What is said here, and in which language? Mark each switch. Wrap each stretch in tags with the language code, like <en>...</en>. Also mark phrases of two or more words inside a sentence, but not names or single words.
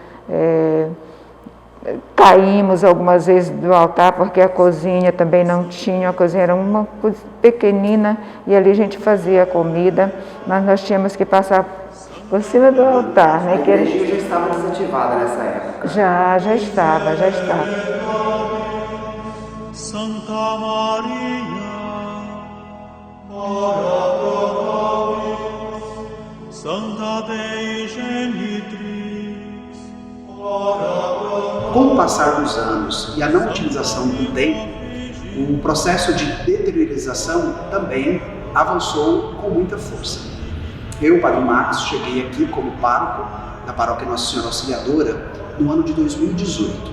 <pt>Caímos algumas vezes do altar, porque a cozinha também não tinha. A cozinha era uma coisa pequenina e ali a gente fazia a comida, mas nós tínhamos que passar por cima do altar, né? A igreja já estava desativada nessa época? Já estava.</pt> <la>Santa Maria, ora pro nobis. Santa Dei Genitrix,</la> <pt>Com o passar dos anos e a não utilização do tempo, o processo de deteriorização também avançou com muita força. Eu, Padre Marcos, cheguei aqui como pároco da Paróquia Nossa Senhora Auxiliadora no ano de 2018.</pt>